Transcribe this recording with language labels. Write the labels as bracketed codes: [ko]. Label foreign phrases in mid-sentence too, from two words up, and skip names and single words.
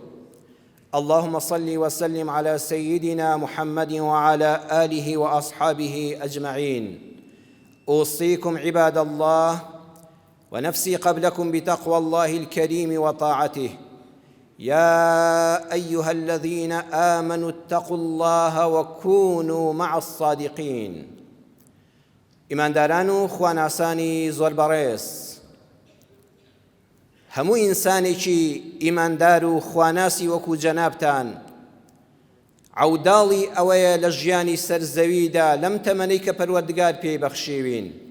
[ar] اللهم صل وسلم على سيدنا محمد وعلى آله وأصحابه أجمعين. أوصيكم عباد الله ونفسي قبلكم بتقوى الله الكريم وطاعته. يا أيها الذين آمنوا اتقوا الله وكونوا مع الصادقين. [ckb] ئیمانداران و خواناسانی زۆر بەڕێز، هەموو ئینسانێکی ئیماندار و خواناسی وەکو جەنابتان عەوداڵی ئەوەیە لە ژیانی سەرزەویدا لەم تەمەنەی کە پەروەردگار پێی بەخشیوین.